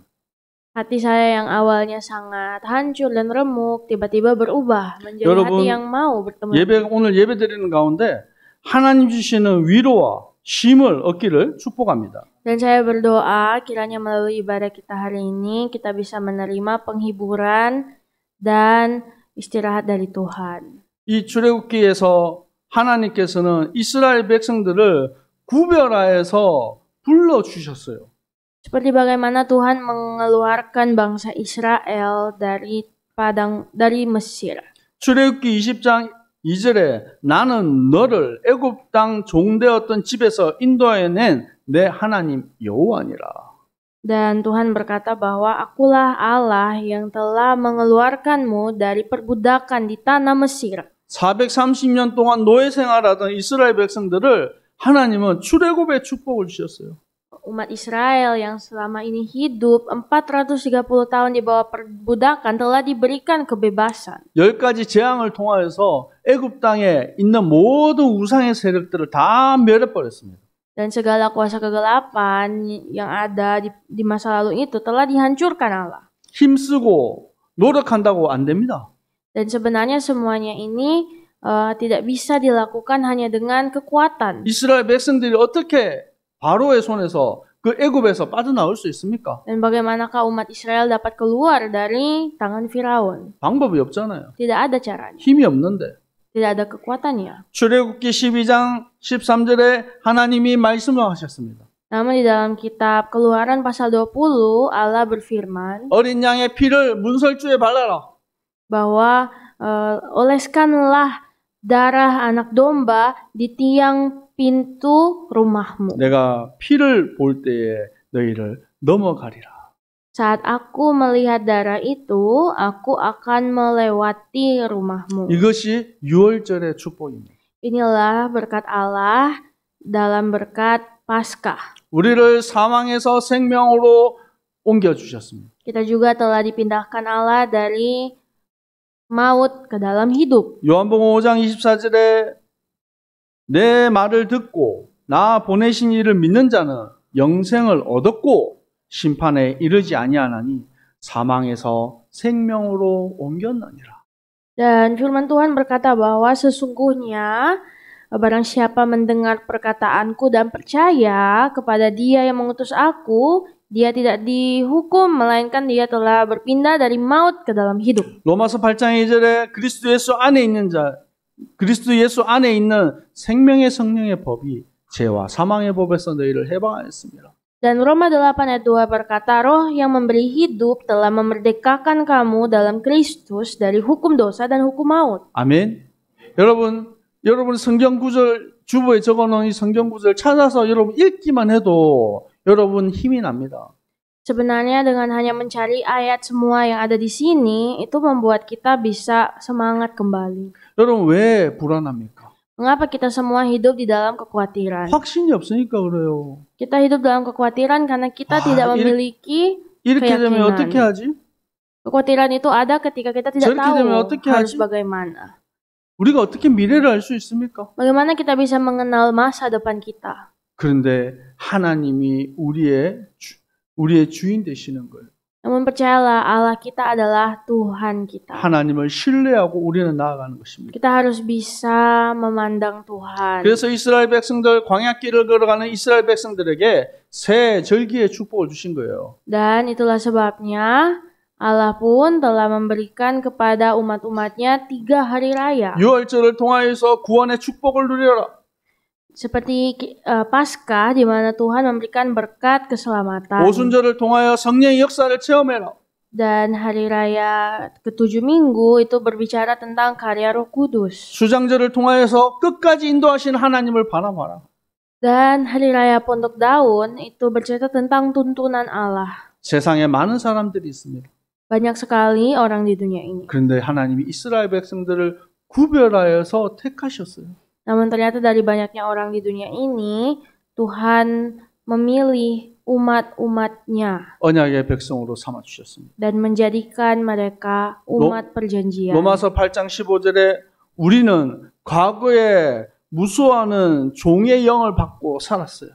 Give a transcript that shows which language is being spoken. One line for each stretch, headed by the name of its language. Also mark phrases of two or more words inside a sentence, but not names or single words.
Indonesian: Hati saya yang awalnya sangat hancur dan remuk tiba-tiba berubah menjadi hati yang mau bertemu.
Korean: 오늘 예배 드리는 가운데 하나님 주시는 위로와 쉼을 얻기를 축복합니다.
Indonesian: Dan saya berdoa kiranya melalui ibadah kita hari ini kita bisa menerima penghiburan dan istirahat dari Tuhan.
Korean: 이 출애굽기에서 하나님께서는 이스라엘 백성들을 구별하여서 불러 주셨어요.
Indonesian: Seperti bagaimana Tuhan mengeluarkan bangsa Israel dari Mesir.
Korean: 출애굽기 20장 2절에 나는 너를 애굽 땅 종되었던 집에서 인도하여 낸 내 하나님 여호와니라.
Indonesian: Dan Tuhan berkata bahwa akulah Allah yang telah mengeluarkanmu dari perbudakan di tanah Mesir.
Korean: 430년 동안 노예 생활하던 이스라엘 백성들을 하나님은 출애굽의 축복을 주셨어요.
Indonesian: Umat Israel yang selama ini hidup 430 tahun di bawah perbudakan telah diberikan kebebasan.
Korean: 10가지 재앙을 통하여서 애굽 땅에 있는 모든 우상의 세력들을 다 멸해버렸습니다.
Indonesian: Dan segala kuasa kegelapan yang ada di masa lalu itu telah dihancurkan Allah.
Korean: 힘쓰고 노력한다고 안 됩니다.
Indonesian: Dan sebenarnya semuanya ini tidak bisa dilakukan hanya dengan kekuatan.
Korean: 이스라엘 백성들이 어떻게 바로의 손에서 그 애굽에서 빠져나올 수 있습니까?
Indonesian: Dan bagaimanakah umat Israel dapat keluar dari tangan Firaun?
Korean: 방법이 없잖아요.
Indonesian: Tidak ada caranya.
Korean: 힘이 없는데.
Indonesian: Tidak ada kekuatannya.
Korean: 출애굽기 12장 13절에 하나님이 말씀을 하셨습니다.
Indonesian: Namun di dalam kitab Keluaran pasal 20 Allah berfirman
Korean: 어린 양의 피를 문설주에 발라라.
Indonesian: bahwa oleskanlah darah anak domba di tiang pintu rumahmu.
Korean: 내가 피를 볼 때에 너희를 넘어가리라.
Indonesian: Saat aku melihat darah itu, aku akan melewati rumahmu.
Korean: 이것이 유월절의 축복입니다.
Indonesian: Inilah berkat Allah dalam berkat Paskah.
Korean: 우리를 사망에서 생명으로 옮겨 주셨습니다.
Indonesian: Kita juga telah dipindahkan Allah dari maut ke dalam hidup.
Korean: 요한복음 5장 24절에 내 말을 듣고 나 보내신 이를 믿는 자는 영생을 얻었고 심판에 이르지 아니하나니 사망에서 생명으로 옮겼느니라.
Indonesian: Dan firman Tuhan berkata bahwa sesungguhnya barang siapa mendengar perkataanku dan percaya kepada Dia yang mengutus aku, dia tidak dihukum, melainkan dia telah berpindah dari maut ke dalam hidup.
Korean: 로마서 8장 2절에 그리스도 예수 안에 있는 생명의 성령의 법이 죄와 사망의 법에서 너희를 해방하였습니다.
Indonesian: Dan Roma 8 ayat 2 berkata, Roh yang memberi hidup telah memerdekakan kamu dalam Kristus dari hukum dosa dan hukum maut.
Korean: 아멘. 여러분 성경 구절 주보에 적어놓은 이 성경 구절 찾아서 여러분 읽기만 해도 여러분 힘이 납니다.
Indonesian: Sebenarnya dengan hanya mencari ayat semua yang ada di sini, itu membuat kita bisa semangat kembali.
Korean: 여러분 왜 불안합니까?
Indonesian: Mengapa kita semua hidup di dalam kekhawatiran?
Korean: 확신이 없으니까 그래요.
Indonesian: Kita hidup dalam kekhawatiran karena kita tidak memiliki
Korean: 이렇게 되면
Indonesian: keyakinan.
Korean: 어떻게 하지?
Indonesian: Kekhawatiran itu ada ketika kita tidak
Korean: 저렇게
Indonesian: tahu
Korean: 되면 어떻게
Indonesian: harus
Korean: 하지?
Indonesian: bagaimana.
Korean: 우리가 어떻게 미래를 알 수 있습니까?
Indonesian: Bagaimana kita bisa mengenal masa depan kita?
Korean: 그런데 하나님이 우리의 주인 되시는 거예요.
Indonesian: Namun percayalah, Allah kita adalah Tuhan kita.
Korean: 하나님을 신뢰하고 우리는 나아가는 것입니다.
Indonesian: Kita harus bisa memandang Tuhan.
Korean: 그래서 이스라엘 백성들 광야길을 걸어가는 이스라엘 백성들에게 새 절기의 축복을 주신 거예요.
Indonesian: Dan itulah sebabnya Allah pun telah memberikan kepada umat-umatnya 3 hari raya.
Korean: 유월절을 통하여서 구원의 축복을 누려라.
Indonesian: Seperti Paskah di mana Tuhan memberikan berkat keselamatan.
Korean: 오순절을 통하여 성령의 역사를 체험해라.
Indonesian: Dan hari raya ke-7 minggu itu berbicara tentang karya Roh Kudus.
Korean: 수장절을 통하여서 끝까지 인도하신 하나님을 바라봐라.
Indonesian: Dan hari raya Pondok Daun itu bercerita tentang tuntunan Allah.
Korean: 세상에 많은 사람들이 있습니다.
Indonesian: Banyak sekali orang di dunia ini.
Korean: 그런데 하나님이 이스라엘 백성들을 구별하여서 택하셨어요.
Indonesian: Namun ternyata dari banyaknya orang di dunia ini, Tuhan memilih umat-umatnya
Korean: 언약의 백성으로 삼아 주셨습니다.
Indonesian: dan menjadikan mereka umat perjanjian.
Korean: 로마서 8장 15절에 우리는 과거에 무수하는 종의 영을 받고 살았어요.